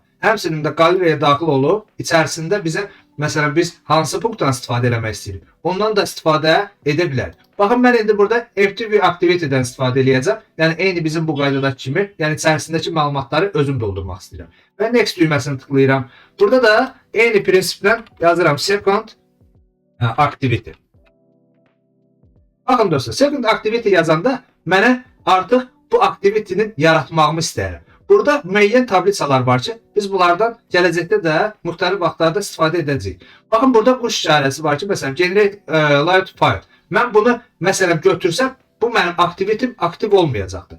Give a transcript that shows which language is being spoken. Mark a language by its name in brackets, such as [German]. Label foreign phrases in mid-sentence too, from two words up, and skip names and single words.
[Azerbaijani] Həmçinin də qaleriyaya daxil olub, içərisində bizə məsələn biz hansı punktdan istifadə etmək istəyirik, ondan da istifadə edə bilərik. Baxın, mən indi burada FTP aktiviteden istifadə edəcəm. Yəni eyni bizim bu qaydadakı kimi, yəni içərisindəki məlumatları özüm doldurmaq istəyirəm. Və next düyməsini tıklayıram. Burada da eyni prinsiplə yazıram [English] second activity. [Azerbaijani] Baxın dostlar, [English] second activity [Azerbaijani] yazanda mənə artıq bu aktivitenin yaratmağımı istəyirəm. Burada müəyyən tabliçalar var ki, biz bunlardan gələcəkdə də müxtəlif vaxtlarda istifadə edəcəyik. Baxın, burada quş işarəsi var ki, məsələn, [English] generate layout file. [Azerbaijani] Mən bunu məsələn götürsəm, bu mənim aktivitim aktiv olmayacaqdır.